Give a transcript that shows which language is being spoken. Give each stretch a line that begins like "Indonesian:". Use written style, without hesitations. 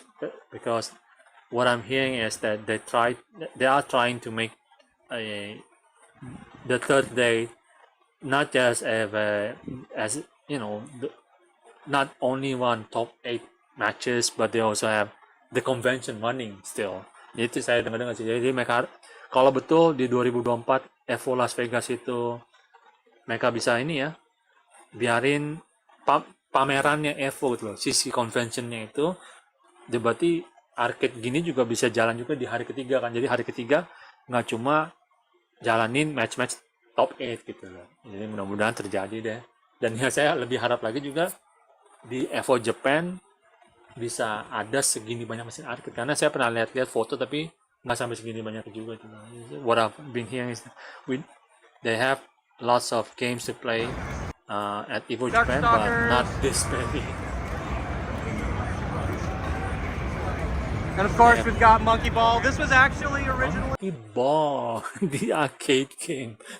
English: That's because what I'm hearing is that they are trying to make the third day not just as you know not only one top 8 matches, but they also have the convention running still.
Indonesian: Itu saya dengar-dengar sih. Jadi mereka kalau betul di 2024 Evo Las Vegas itu mereka bisa ini ya, biarin pamerannya Evo gitu loh, sisi conventionnya itu, berarti arcade gini juga bisa jalan juga di hari ketiga kan. Jadi hari ketiga nggak cuma jalanin match-match top 8 gitu loh. Jadi mudah-mudahan terjadi deh. Dan ya saya lebih harap lagi juga di Evo Japan bisa ada segini banyak mesin arcade, karena saya pernah lihat foto tapi nggak sampai segini banyak juga.
English: What I've been hearing is they have lots of games to play at Evo Japan, but not this many. And of course, we've got Monkey Ball. This was actually originally Monkey Ball, the arcade game.